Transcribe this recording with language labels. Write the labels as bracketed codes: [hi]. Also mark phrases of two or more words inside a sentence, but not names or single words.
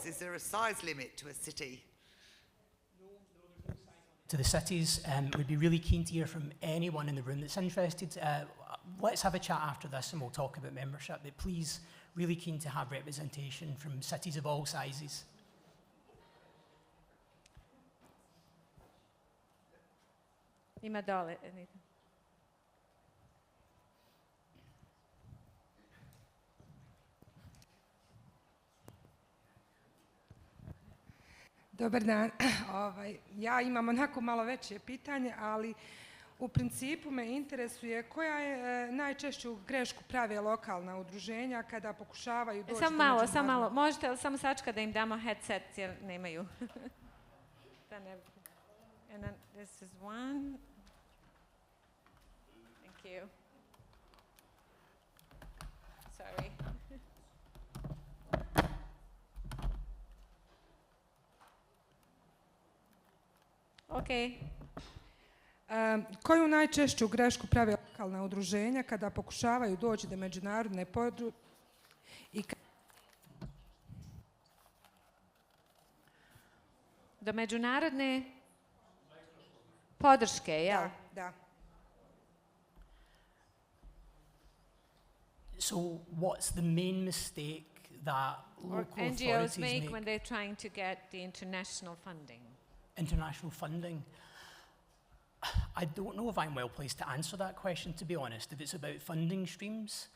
[en] Is there a size limit to a city? To the cities, we'd be really keen to hear from anyone in the room that's interested. Let's have a chat after this and we'll talk about membership, but please, really keen to have representation from cities of all sizes. [sr] Ima dole. Dobar dan. Ja imam onako malo veće pitanje, ali u principu me interesuje koja je najčešću grešku prave lokalna udruženja kada pokušavaju doći do međunarodnog... Samo malo. Možete li samo sačekati da im damo headset jer nemaju? [en] And then this is one. Thank you. Sorry. Okay. [sr] Koju najčešću grešku prave lokalna udruženja kada pokušavaju doći do međunarodne do međunarodne podrške, jel? Da. [en] So what's the main mistake that local NGOs authorities make when they're trying to get the international funding? International funding? I don't know if I'm well placed to answer that question, to be honest, if it's about funding streams.